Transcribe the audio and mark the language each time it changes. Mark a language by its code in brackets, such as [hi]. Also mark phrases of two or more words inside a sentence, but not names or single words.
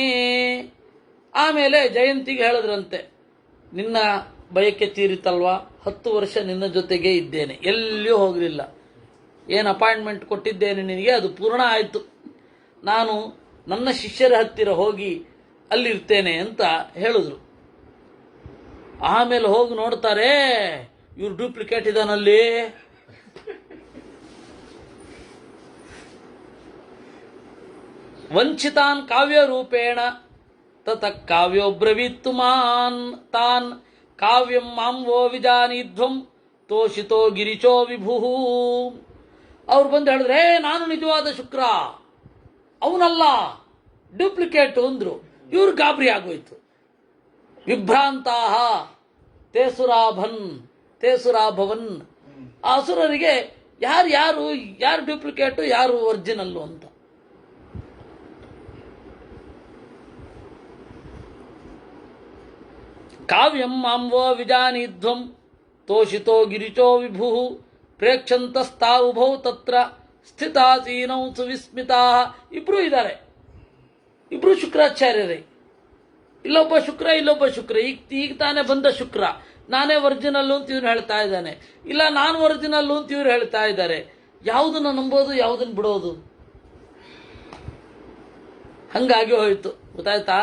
[kn] ಆಮೇಲೆ ಜಯಂತಿಗೆ ಹೇಳಿದ್ರಂತೆ, ನಿನ್ನ ಬಯಕೆ ತೀರಿತಲ್ವಾ, 10 ವರ್ಷ ನಿನ್ನ ಜೊತೆಗೆ ಇದ್ದೇನೆ, ಎಲ್ಲಿಯೂ ಹೋಗಲಿಲ್ಲ, ಏನು ಅಪಾಯಿಂಟ್ಮೆಂಟ್ ಕೊಟ್ಟಿದ್ದೇನೆ ನಿನಗೆ ಅದು ಪೂರ್ಣ ಆಯಿತು, ನಾನು ನನ್ನ ಶಿಷ್ಯರ ಹತ್ತಿರ ಹೋಗಿ ಅಲ್ಲಿರ್ತೇನೆ ಅಂತ ಹೇಳಿದ್ರು. ಆಮೇಲೆ ಹೋಗಿ ನೋಡ್ತಾರೆ, ಇವ್ರು ಡೂಪ್ಲಿಕೇಟ್ ಇದಾನಲ್ಲಿ. [sa] ವಂಚಿತಾನ್ ಕಾವ್ಯ ರೂಪೇಣ ತತ ಕಾವ್ಯೋ ಬ್ರವೀತ್ತು ಮಾನ್ ತಾನ್ ಕಾವ್ಯಂ ಮಾಂ ವೋ ವಿಜಾನೀಧ್ವಂ ತೋಷಿತೋ ಗಿರಿಚೋ ವಿಭು. [kn] ಅವ್ರು ಬಂದು ಹೇಳಿದ್ರೆ, ನಾನು ನಿಜವಾದ ಶುಕ್ರ, ಅವನಲ್ಲ ಡೂಪ್ಲಿಕೇಟ್ ಅಂದ್ರು. ಇವ್ರು ಗಾಬರಿ ಆಗೋಯ್ತು. [sa] ವಿಭ್ರಾಂತಾಹ ತೇಸುರಾಭವನ್. [kn] ಆ ಅಸುರರಿಗೆ ಯಾರು ಡೂಪ್ಲಿಕೇಟು ಯಾರು ಒರಿಜಿನಲ್ಲು ಅಂತ. [sa] ಕಾವ್ಯಂ ಮಾಂವೋ ವಿಜಾನೀಧ್ವಂ ತೋಷಿತೋ ಗಿರಿಚೋ ವಿಭು ಪ್ರೇಕ್ಷಂತಸ್ತಾ ಉಭೌ ತತ್ರ ಸ್ಥಿತಾಸೀನೌ ಸುವಿಸ್ಮಿತಾ. [kn] ಇಬ್ರು ಇದ್ದಾರೆ, ಇಬ್ರು ಶುಕ್ರಾಚಾರ್ಯರೇ. ಇಲ್ಲೊಬ್ಬ ಶುಕ್ರ. ಈಗ ತಾನೇ ಬಂದ ಶುಕ್ರ, ನಾನೇ ಒರಿಜಿನಲ್ಲು ಅಂತ ಇವ್ರು ಹೇಳ್ತಾ ಇದ್ದಾನೆ, ಇಲ್ಲ ನಾನು ಒರಿಜಿನಲ್ಲು ಅಂತ ಇವ್ರು ಹೇಳ್ತಾ ಇದ್ದಾರೆ. ಯಾವುದನ್ನ ನಂಬೋದು, ಯಾವುದನ್ನ ಬಿಡೋದು? ಹಂಗಾಗಿ ಹೋಯ್ತು, ಗೊತ್ತಾಯ್ತಾ?